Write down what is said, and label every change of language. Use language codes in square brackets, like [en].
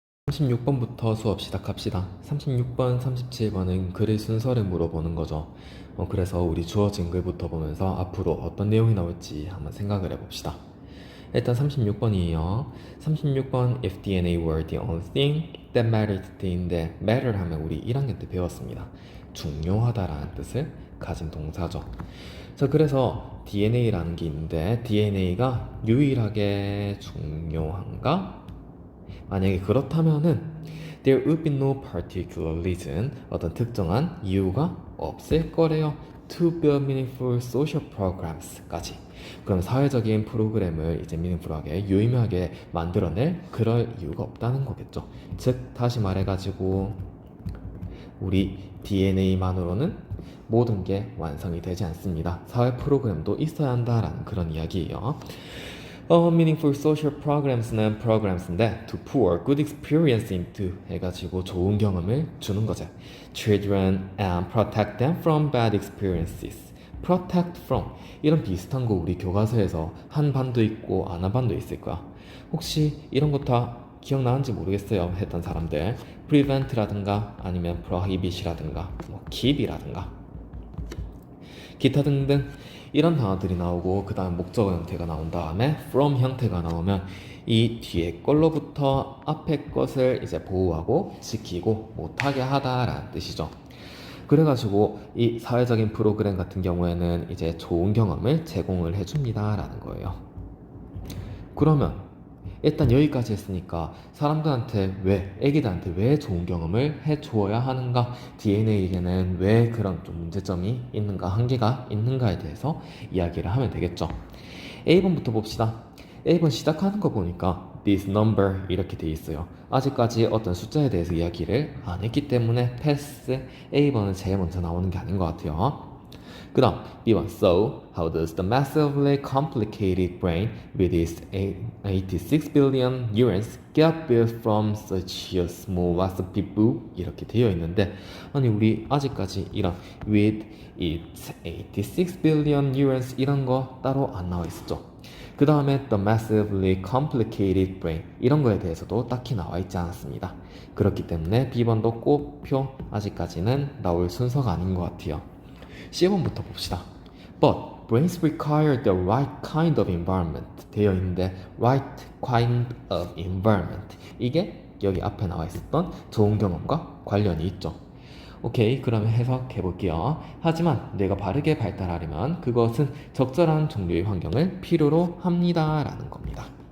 [ko] 36번부터 수업 시작합시다. 36번, 37번은 글의 순서를 물어보는 거죠. 그래서 우리 주어진 글부터 보면서 앞으로 어떤 내용이 나올지 한번 생각을 해봅시다. 일단 36번이에요. [en] 36번 If DNA were the only thing that mattered today. [ko] matter 하면 우리 1학년 때 배웠습니다. 중요하다라는 뜻을 가진 동사죠. 자, 그래서 DNA라는 게 있는데 DNA가 유일하게 중요한가? 만약에 그렇다면은 [en] there would be no particular reason, [ko] 어떤 특정한 이유가 없을 거래요. [en] to build meaningful social programs까지. [ko] 그럼 사회적인 프로그램을 이제 meaningful하게 유의미하게 만들어낼 그럴 이유가 없다는 거겠죠. 즉 다시 말해가지고 우리 DNA만으로는 모든 게 완성이 되지 않습니다. 사회 프로그램도 있어야 한다라는 그런 이야기예요. [en] meaningful social programs는 programs인데 to pour good experience into [ko] 해가지고 좋은 경험을 주는 거죠. [en] Children and protect them from bad experiences. [ko] protect from 이런 비슷한 거 우리 교과서에서 한 반도 있고 안 한 반도 있을 거야. 혹시 이런 거 다 기억나는지 모르겠어요 했던 사람들 prevent라든가 아니면 prohibit이라든가 뭐 keep이라든가 기타 등등 이런 단어들이 나오고 그 다음 목적어 형태가 나온 다음에 from 형태가 나오면 이 뒤에 걸로부터 앞에 것을 이제 보호하고 지키고 못하게 하다라는 뜻이죠. 그래가지고 이 사회적인 프로그램 같은 경우에는 이제 좋은 경험을 제공을 해줍니다라는 거예요. 그러면 일단 여기까지 했으니까 사람들한테 왜, 애기들한테 왜 좋은 경험을 해주어야 하는가, DNA에게는 왜 그런 좀 문제점이 있는가, 한계가 있는가에 대해서 이야기를 하면 되겠죠. A번부터 봅시다. A번 시작하는 거 보니까 [en] this number [ko] 이렇게 돼 있어요. 아직까지 어떤 숫자에 대해서 이야기를 안 했기 때문에 패스. A번은 제일 먼저 나오는 게 아닌 것 같아요. [en] 그 다음 B번 So, how does the massively complicated brain with its 86 billion neurons get built from such a small recipe book? [ko] 이렇게 되어 있는데 아니 우리 아직까지 이런 [en] with its 86 billion neurons [ko] 이런 거 따로 안 나와 있었죠. 그 다음에 [en] the massively complicated brain [ko] 이런 거에 대해서도 딱히 나와 있지 않았습니다. 그렇기 때문에 B번도 꼽표 아직까지는 나올 순서가 아닌 것 같아요. C번부터 봅시다. [en] But brains require the right kind of environment [ko] 되어 있는데 [en] right kind of environment [ko] 이게 여기 앞에 나와 있었던 좋은 경험과 관련이 있죠. 오케이, 그러면 해석해 볼게요. 하지만 뇌가 바르게 발달하려면 그것은 적절한 종류의 환경을 필요로 합니다 라는 겁니다.